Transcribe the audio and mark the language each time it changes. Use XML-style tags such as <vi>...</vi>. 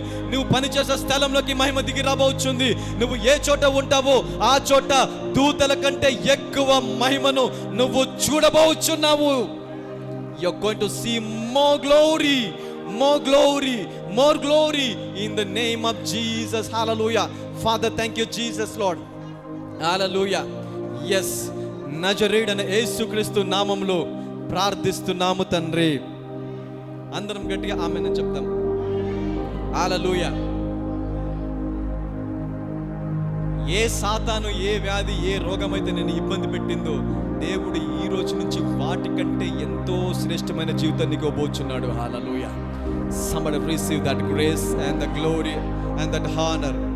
<te>నువ్వు పనిచేసే స్థలంలోకి మహిమ దిగి రాబోచుంది. నువ్వు ఏ చోట ఉంటావో ఆ చోట దూతల కంటే ఎక్కువ మహిమను నువ్వు చూడబోచున్నావు.</te> <en>You're going to see more glory, more glory, more glory in the name of Jesus. Hallelujah. Father, thank you Jesus Lord. Hallelujah.</en> <te>Yes, నజరేయుడైన యేసుక్రీస్తు నామములో ప్రార్థిస్తున్నాము తండ్రి. అందరం గట్టిగా ఆమేన్ అని చెప్తాం. హల్లెలూయా. ఏ సాతాను, ఏ వ్యాధి, ఏ రోగమైతే నేను ఇబ్బంది పెట్టిందో దేవుడు ఈ రోజు నుంచి వాటికంటే ఎంతో శ్రేష్టమైన జీవితాన్ని నీకు ఇవ్వబోచున్నాడు. హల్లెలూయా.</te> <en>Somebody receive that grace and the glory and that honor.</en>